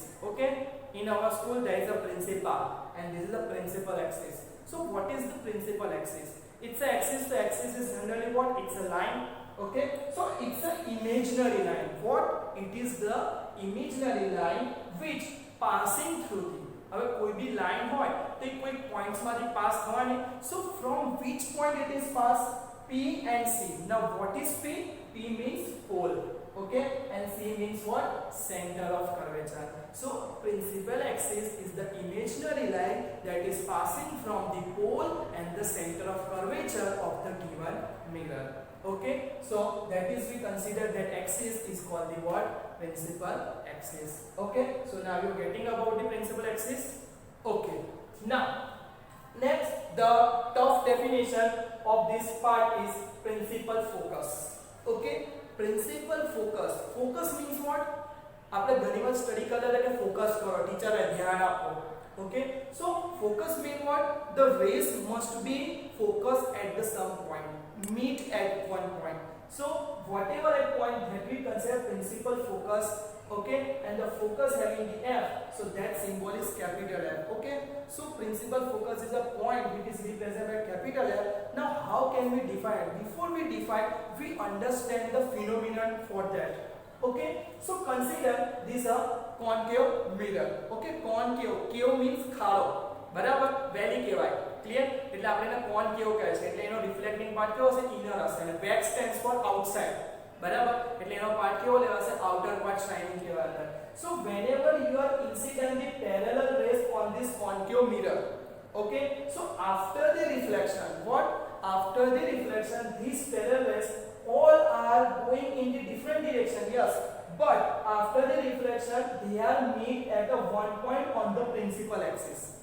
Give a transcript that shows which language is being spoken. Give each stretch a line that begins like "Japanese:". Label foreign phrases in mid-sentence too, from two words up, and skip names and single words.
English: Okay, in our school there is a principal, and this is the principal axis. So what is the principal axis? It's an axis. The axis is generally what? It's a line. Okay, so it's an imaginary line. What? It is the imaginary line which passing through the.
Gujarati: હવે કોઈ બી લાઈન હોય તો એ કોઈ પોઈન્ટ્સ માંથી પાસ થવાની.
English: So from which point it is passed? P and C. Now what is P? P means pole. Okay, and C means what? Center of curvature. So principal axis is the imaginary line that is passing from the pole and the center of curvature of the given mirror. Okay, so that is we consider that axis is called the what? Principal axis. Okay, so now you are getting about the principal axis. Okay, now next the tough definition of this part is principal focus. Okay, principal focus. Focus means what?
Gujarati: આપણે ઘણી વાર સ્ટડી કરતા હતા કે ફોકસ કરો, ટીચરે ધ્યાન આપો.
English: Okay, so focus means what? The rays must be focused at the some point, meet at one point. So whatever a point that we consider principal focus, okay, and the focus having the F, so that symbol is capital F. Okay, so principal focus is a point which is represented by capital F. Now how can we define it? Before we define, we understand the phenomenon for that. Okay, so consider this a concave mirror. Okay, concave, cave means
Gujarati: ખાડો, બરાબર, વેલી કહેવાય. ક્લિયર? એટલે આપણે એને concave કહે છે. એટલે એનો
English: reflecting part
Gujarati: કેવો હશે?
English: ઇનર
Gujarati: હશે, અને
English: back stands for outside.
Gujarati: બરાબર, એટલે એનો પાર્ટ કેવો લેવાશે?
English: outer part shining કહેવાય. So whenever you are incident the parallel rays on this concave mirror, okay, so after the reflection, what? After the reflection, these parallel rays all are going in the different direction, yes, but after the reflection they are meet at a one point on the principal axis.